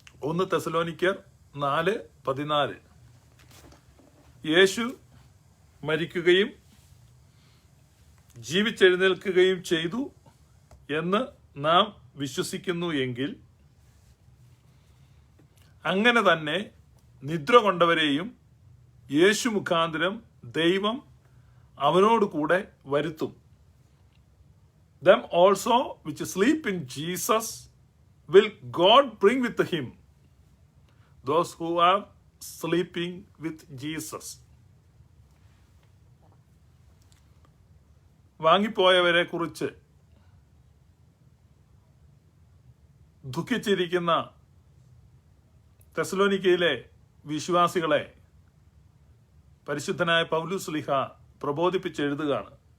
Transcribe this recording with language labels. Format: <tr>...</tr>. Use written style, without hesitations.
<ml>1 തെസലോനിക്കർ 4:14. യേശു മരിക്കുകയും ജീവിച്ചെഴുന്നേൽക്കുകയും ചെയ്തു എന്ന് നാം വിശ്വസിക്കുന്നു എങ്കിൽ അങ്ങനെ തന്നെ നിദ്ര കൊണ്ടവരെയും യേശു മുഖാന്തരം ദൈവം അവനോട് കൂടെ വരുത്തും.</ml> <en>Them also which sleep in Jesus will God bring with him. Those who are sleeping with Jesus.</en> <ml>വാങ്ങിപ്പോയവരെ കുറിച്ച് ദുഃഖിച്ചിരിക്കുന്ന തെസലോനിക്കയിലെ വിശ്വാസികളെ പരിശുദ്ധനായ പൗലോസ്ലീഹ പ്രബോധിപ്പിച്ചെഴുതുകയാണ്.</ml>